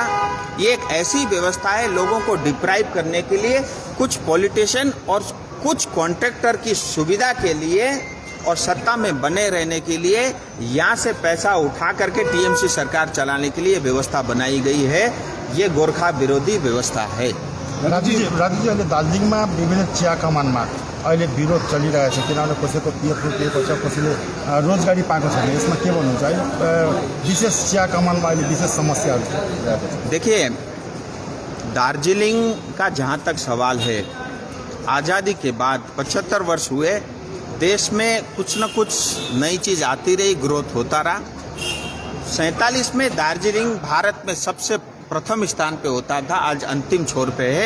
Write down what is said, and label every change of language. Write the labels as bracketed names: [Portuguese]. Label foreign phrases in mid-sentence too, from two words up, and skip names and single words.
[Hindi] ये एक ऐसी व्यवस्था है लोगों को डिप्राइव करने के लिए, कुछ पॉलिटिशियन और कुछ कॉन्ट्रैक्टर की सुविधा के लिए और सत्ता में बने रहने के लिए यहाँ से पैसा उठा करके टीएमसी सरकार चलाने के लिए व्यवस्था बनाई गई है। ये गोरखा विरोधी व्यवस्था है। [Nepali] राजीजी अहिले दार्जिलिङमा विभिन्न चिया कमानमा अहिले विरोध चलिरहेको छ, किनभने कसैको पिएफ रोकिएको छ, कसैले रोजगारी पाएको छैन। यसमा के भन्नुहुन्छ? अहिले विशेष चिया कमानमा अहिले विशेष समस्याहरू रहेको छ। [Hindi] देखिए, दार्जिलिंग का जहाँ तक सवाल है, आज़ादी के बाद 75 वर्ष हुए, देश में कुछ न कुछ नई चीज़ आती रही, ग्रोथ होता रहा। 47 में दार्जिलिंग भारत में सबसे प्रथम स्थान पे होता था, आज अंतिम छोर पे है।